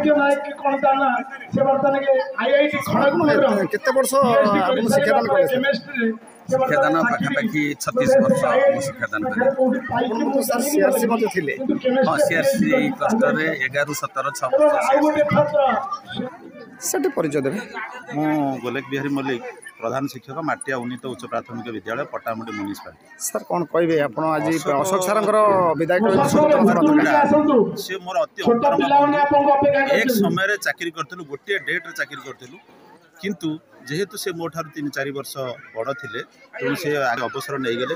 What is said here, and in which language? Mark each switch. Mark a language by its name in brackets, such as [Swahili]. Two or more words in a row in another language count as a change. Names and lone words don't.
[Odia] କେତେ ବର୍ଷ ଶିକ୍ଷାଦାନ କଲେ ଶିକ୍ଷାଦାନ ପାଖାପାଖି 36 ବର୍ଷ ଶିକ୍ଷାଦାନ କଲେ ସିଆରସି ମତେ ଥିଲେ ହଁ ସିଆରସି କ୍ଲଷ୍ଟର 11 17 6 ବର୍ଷ ସେଠି ପରିଚୟ ଦେବେ। ମୁଁ ଗୋଲେକ ବିହାରୀ ମଲ୍ଲିକ, ପ୍ରଧାନ ଶିକ୍ଷକ, ମାଟିଆ ଉନ୍ନୀତ ଉଚ୍ଚ ପ୍ରାଥମିକ ବିଦ୍ୟାଳୟ, ପଟ୍ଟାମୁଣ୍ଡି ମ୍ୟୁନିସିପାଲିଟି। ସାର୍ କ'ଣ କହିବେ ଆପଣ ଆଜି ଅଶୋକ ସାରଙ୍କର ବିଦାୟ ସେ ମୋର ଅତି ଅନ୍ତରଙ୍ଗ ବନ୍ଧୁ। ଏକ ସମୟରେ ଚାକିରି କରିଥିଲୁ, ଗୋଟିଏ ଡେଟ୍ରେ ଚାକିରି କରିଥିଲୁ, କିନ୍ତୁ ଯେହେତୁ ସେ ମୋ ଠାରୁ 3-4 ବର୍ଷ ବଡ଼ ଥିଲେ ତେଣୁ ସେ ଅବସର ନେଇଗଲେ।